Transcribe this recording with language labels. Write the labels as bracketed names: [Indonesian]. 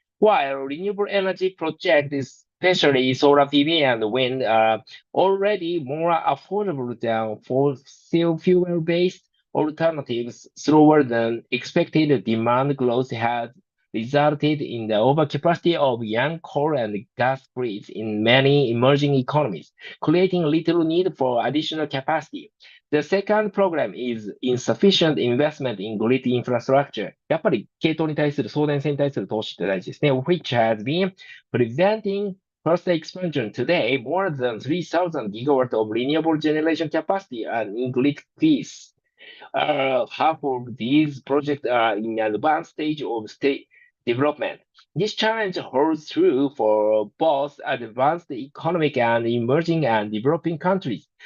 [English] While renewable energy projects, especially solar PV and wind, are already more affordable than fossil fuel-based alternatives, slower than expected demand growth has resulted in the overcapacity of young coal and gas grids in many emerging economies, creating little need for additional capacity. The second problem is insufficient investment in grid infrastructure. [Japanese] やっぱり系統に対する送電線に対する投資って大事ですね。 [English] which has been preventing further expansion today, more than 3,000 gigawatts of renewable generation capacity and in grid fees. Half of these projects are in advanced stage of state development. This challenge holds true for both advanced economic and emerging and developing countries.